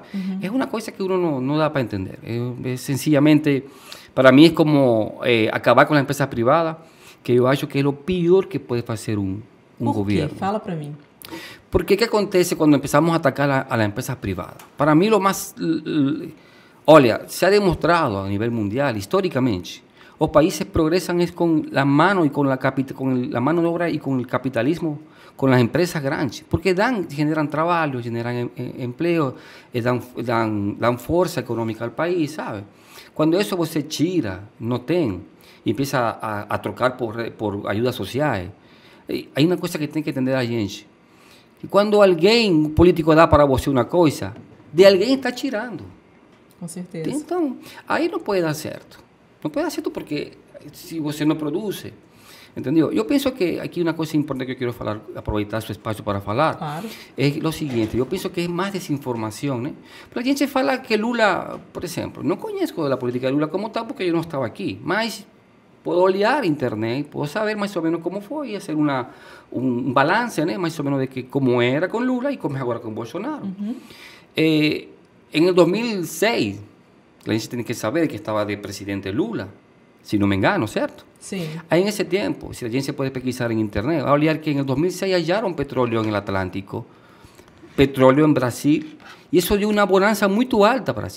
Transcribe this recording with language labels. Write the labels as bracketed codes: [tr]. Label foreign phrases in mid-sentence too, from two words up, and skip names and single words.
[pt] É uma coisa que uno não dá para entender. Sencillamente, para mim é como acabar com a empresa privada, que eu acho que é o pior que pode fazer um governo. Por quê? Fala para mim. Porque o que acontece quando empezamos a atacar a empresa privada? Para mim, lo mais... [es] Olha, se ha demonstrado [pt] a nível mundial, [es] históricamente, os países progresan con la mano y con la mano de obra y con el capitalismo, con las empresas grandes, porque generan trabajo, generan empleo, dan fuerza económica al país, ¿sabe? Cuando eso você tira, no tem, y empieza a trocar por ayudas sociales, hay una cosa que [pt] tem que entender a gente. Que quando alguém político dá para você uma coisa, de alguém está tirando. Com certeza. Então, aí não pode dar certo. Não pode dar certo porque se você não produz. Entendeu? Eu penso que aqui uma coisa importante que eu quero falar, aproveitar seu espaço para falar, Claro. é o seguinte, eu penso que é mais desinformação, né? Porque a gente fala que Lula, por exemplo, não conheço a política de Lula como tal porque eu não estava aqui, mas puedo olhar a internet, [es] puedo saber más o menos cómo fue y hacer un balance, ¿no? Más o menos de que cómo era con Lula y cómo es ahora con Bolsonaro. En el 2006, la gente tiene que saber que estaba de presidente Lula, si no me engano, ¿cierto? Sí. Ahí en ese tiempo, si la gente puede pesquisar en internet, va a olvidar que en el 2006 hallaron petróleo en el Atlántico, petróleo en Brasil, y eso dio una bonanza muy alta a Brasil.